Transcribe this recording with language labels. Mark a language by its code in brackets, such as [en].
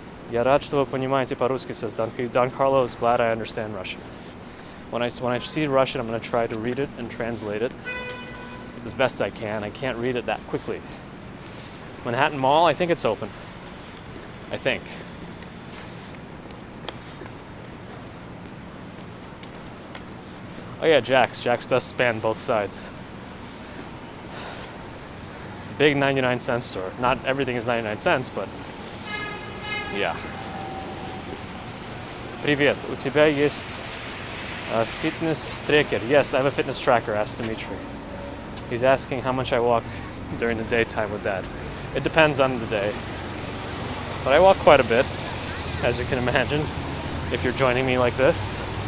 [ru] Я рад, что вы понимаете по-русски, [en] says Don Carlos. Glad I understand Russian. When I see Russian, I'm going to try to read it and translate it as best I can. I can't read it that quickly. Manhattan Mall, I think it's open. I think. Oh yeah, Jack's. Jack's does span both sides. Big 99-cent store. Not everything is 99 cents, but yeah. [ru] Привет, у тебя есть fitness tracker? [en] Yes, I have a fitness tracker, asked Dimitri. He's asking how much I walk during the daytime with that. It depends on the day. But I walk quite a bit, as you can imagine, if you're joining me like this.